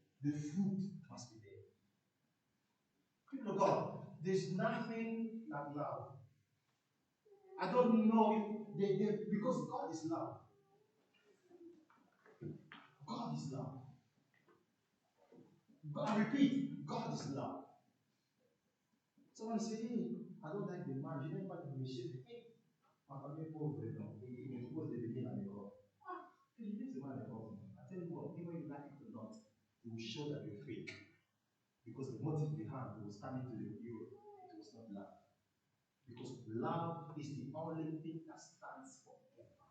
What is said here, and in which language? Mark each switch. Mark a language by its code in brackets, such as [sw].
[en] The fruit must be there. People of God, there's nothing like love. I don't know if because God is love. God is love. I repeat, God is love. Someone say, hey, I don't like the man. [fr] Je n'aime pas le monsieur. Hey, ma famille est pauvre, non. Il me propose de venir à l'école. Ah, que je dis, c'est mal l'école. [en] I tell you what, even if you like it or not, it will show that you're fake. Because the motive behind was coming to the Europe. It was not love. Because love is the only thing that stands forever.